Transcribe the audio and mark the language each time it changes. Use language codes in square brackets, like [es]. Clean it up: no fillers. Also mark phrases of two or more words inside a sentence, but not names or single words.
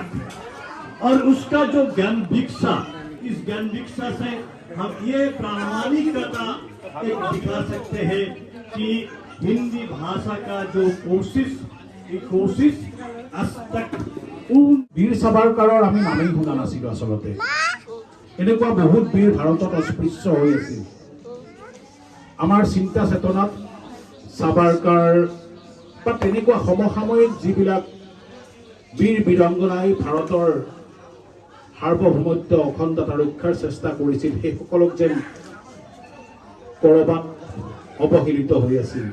[hi] और उसका जो ज्ञान भिक्षा, इस ज्ञान भिक्षा से हम ये प्रामाणिकता एक दिखा सकते हैं कि हिंदी भाषा का जो कोशिश, ये कोशिश आज तक [as] বীৰ সাভাৰকাৰৰ আমি নামেই শুনা নাছিলোঁ। আচলতে এনেকুৱা বহুত বীৰ ভাৰতত অস্পৃশ্য হৈ আছিল। আমাৰ চিন্তা চেতনাত সাভাৰকাৰ বা তেনেকুৱা সমসাময়িক যিবিলাক বীৰ বীৰাংগনাই ভাৰতৰ সাৰ্বভৌমত্ব অখণ্ডতা ৰক্ষাৰ চেষ্টা কৰিছিল, সেইসকলক যেন ক'ৰবাত অৱহেলিত হৈ আছিল।